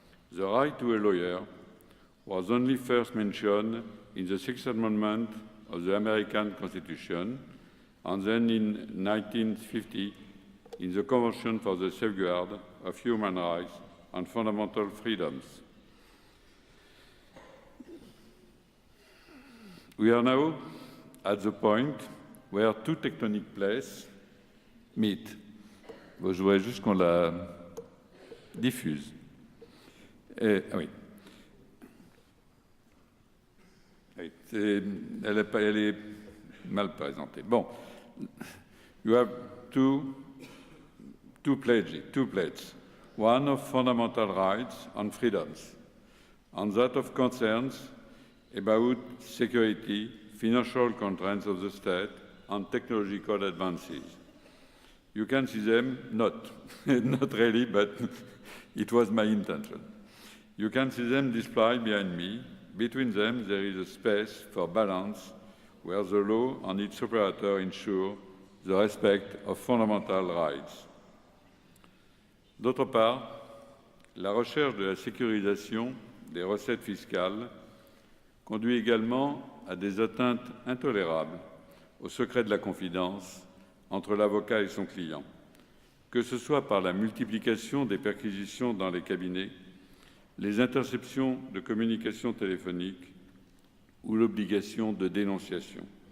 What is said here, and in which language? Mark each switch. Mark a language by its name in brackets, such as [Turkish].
[English] The right to a lawyer was only first mentioned in the Sixth Amendment of the American Constitution, and then in 1950 in the Convention for the Safeguard of Human Rights and Fundamental Freedoms. We are now at the point where two tectonic plates meet. [French] Bon, je voudrais juste qu'on la diffuse. Oui. Elle est mal présentée. Bon. [English] You have two plates. One of fundamental rights and freedoms. and that of concerns about security, financial constraints of the state, and technological advances. You can see them, not really, but it was my intention. You can see them displayed behind me. Between them, there is a space for balance where the law and its operator ensure the respect of fundamental rights. [French] D'autre part, la recherche de la sécurisation des recettes fiscales conduit également à des atteintes intolérables au secret de la confidence entre l'avocat et son client, que ce soit par la multiplication des perquisitions dans les cabinets, les interceptions de communications téléphoniques ou l'obligation de dénonciation.